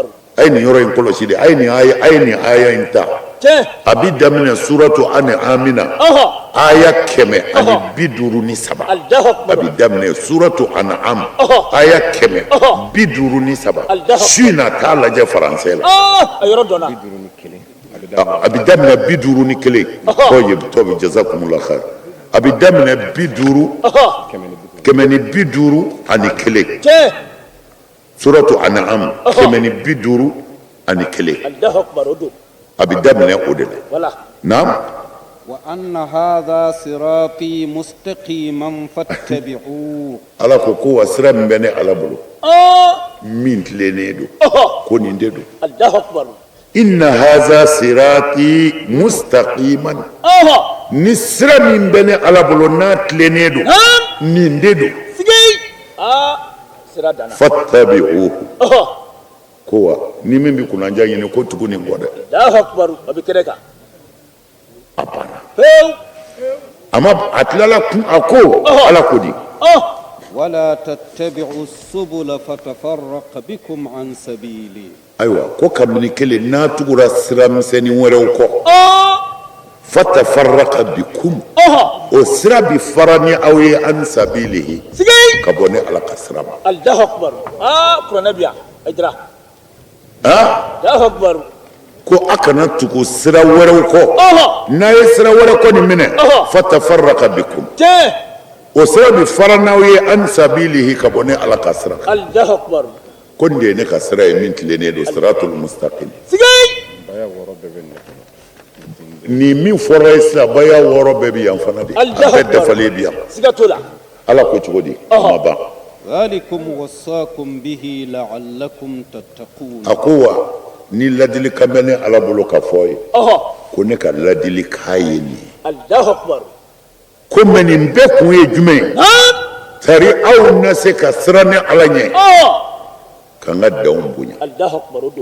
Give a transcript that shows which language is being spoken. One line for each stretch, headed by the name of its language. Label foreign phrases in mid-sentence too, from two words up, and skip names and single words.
Bambara: ay ni yɔrɔ in kɔlɔsi de ay ni aya in ta a bi daminɛ suratu ani amina aya 153
Arabic: الله أكبر
Bambara: a bi daminɛ suratu an'am aya 153 su na t'a lajɛ faransɛ la ayoro dona a bi daminɛ 51 tɔbi
Arabic: جزاكم الله خير
Bambara: a bi daminɛ 151 suratu an'am 151
Arabic: الله أكبر odo
Bambara: a bi daminɛ o de la wala naam
Arabic: وأن هذا صراطي مستقيما فاتبعوه
Bambara: ala ko wa sira min bɛ ne ala bolo min tilennen don ko nin de don
Arabic: الله أكبر إن هذا صراطي مستقيما
Bambara: ni sira min bɛ ne ala bolo n'a tilennen don nin de don sigi sira dana fattabi'uhu ko wa ni min bi kunanja ɲini ko tugu nin kɔ dɛ
Arabic: الله أكبر
Bambara: abi kereka a banna heu a tilala kun a ko ala ko di
Arabic: ولا تتبعوا السبل فتفرق بكم عن سبيلي
Bambara: ayiwa ko kabini kelen n'a tugura sira misɛnnin wɛrɛw kɔ
Arabic: فتفرق بكم
Bambara: o sira bi fara ni aw ye
Arabic: عن سبيله
Bambara: sigi ka bɔ ni ala ka sira ma
Arabic: الله أكبر
Bambara: kurana biya ajra
Arabic: الله أكبر
Bambara: ko a kana tugu sira wɛrɛw kɔ n'a ye sira wɛrɛ kɔni minɛ
Arabic: فتفرق بكم
Bambara: o sira bi fara n'aw ye
Arabic: عن سبيله
Bambara: ka bɔ ni ala ka sira kan
Arabic: الله أكبر
Bambara: ko nin de ye ne ka sira ye min tilennen don
Arabic: الصراط المستقيم
Bambara: sigi ni min fɔra ye sisan baya wɔɔrɔ bɛɛ bi yan fana de a bɛɛ dafalen bi yan siga to la ala ko cogo di a ma ban
Arabic: ذلكم وصاكم به لعلكم تتقون
Bambara: a ko wa ni ladilikan bɛ ne ala bolo ka fɔ ye ko ne ka ladilikan ye nin ye
Arabic: الله أكبر
Bambara: ko mɛ nin bɛɛ kun ye jumɛn ye tari aw na se ka siran ni ala ɲɛ ka n ka danw bonya
Arabic: الله أكبر odo